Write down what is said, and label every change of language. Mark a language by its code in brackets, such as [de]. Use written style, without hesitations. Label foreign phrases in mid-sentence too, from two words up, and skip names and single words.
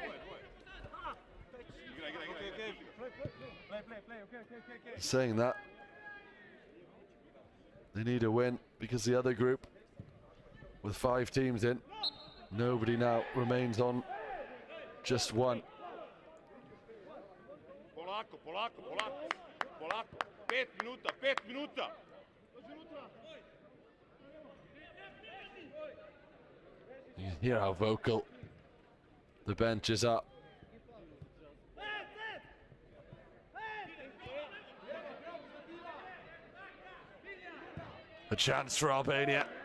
[en] Saying that, they need a win because the other group, with 5 teams in, nobody now remains on just one. [hr] Polako, polako, polako, polako. 5 minuta, 5 minuta. [en] You can hear how vocal the benches are. A chance for Albania.